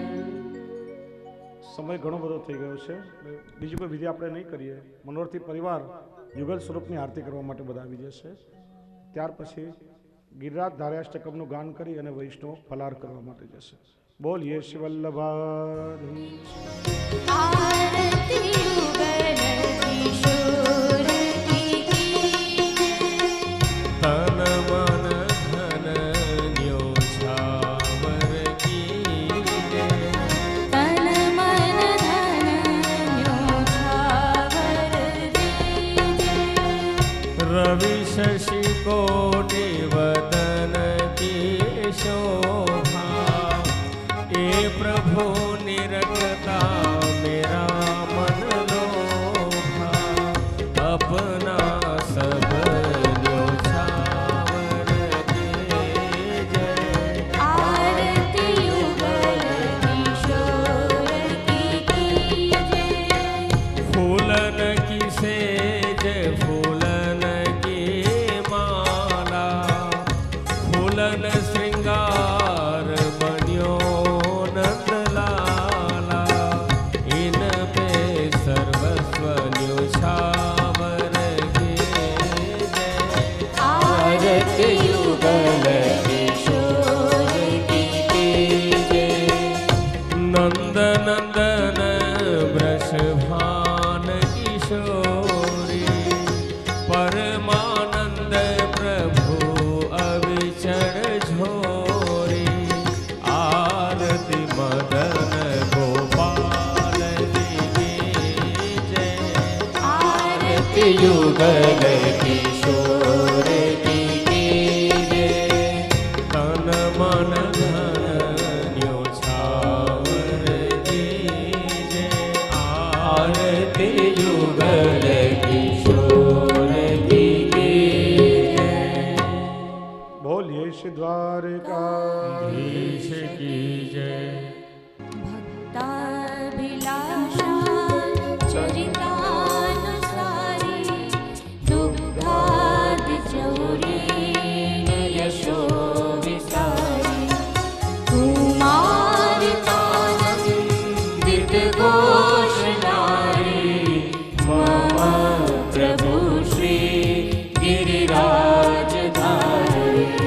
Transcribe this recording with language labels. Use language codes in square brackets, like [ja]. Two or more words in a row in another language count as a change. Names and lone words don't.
[gu] સમય ઘણો બધો થઈ ગયો છે, બીજી કોઈ વિધિ આપણે નહીં કરીએ. મનોરથી પરિવાર યુગલ સ્વરૂપની આરતી કરવા માટે બધા આવી જશે. ત્યાર પછી ગિરિરાજ ધાર્યાષ્ટકમનું ગાન કરી અને વૈષ્ણવ ફલાર કરવા માટે જશે. બોલીએ શ્રી વલ્લભાધીશ. [hi] आरती युगल किशोर की तन मन धन न्योछावर की जय. तन मन धन न्योछावर दीजे रवि शशि कोटि वदन की शोभा ए प्रभु निरखता मेरा मन लोभा अपना सब न्योछावर के जय. आरती युगल किशोर की फूलन की सेज फूलन की माला फूलन श्रृंगार बन्यो नंदलाला इन पे सर्वस्व न्योछावर के जय. आरती युगल किशोर की नंद नंदन वृषभान किशोरी परमानंद प्रभु अविचल झोरी आरती मदन गोपाल की जय. आरती युगल किशोर की तन मन धन न्योछावर की जय. आरती युगल किशोर की जय. [gu] બોલીએ શ્રી દ્વારિકાધીશ. [hi] ईश की जय. [sa] भक्ताभिलाषा चरितानुसारी दुग्धादि चौरी यशो विसारी कुमारितानंदित घोषणारी मम प्रभु श्री गिरिराजधारी